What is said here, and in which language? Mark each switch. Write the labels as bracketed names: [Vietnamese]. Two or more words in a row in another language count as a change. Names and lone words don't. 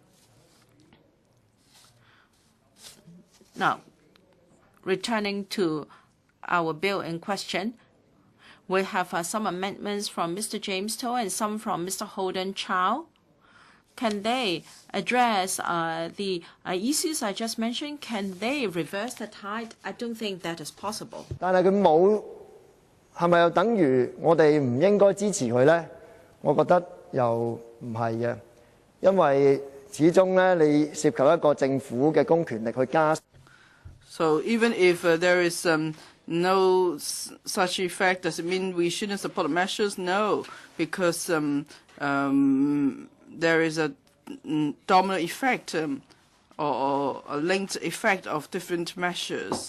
[English] Now, returning to our bill in question, we have some amendments from Mr. James To and some from Mr. Holden Chow. Can they address the issues I just mentioned? Can they reverse the tide? I don't think that is possible. [Cantonese] 但係佢冇，係咪又等於我哋唔應該支持佢呢？我覺得又唔係嘅，因為始終咧你涉及一個政府嘅公權力去加。 [English] So even if there is no such effect, does it mean we shouldn't support the measures? No, because there is a domino effect or a linked effect of different measures.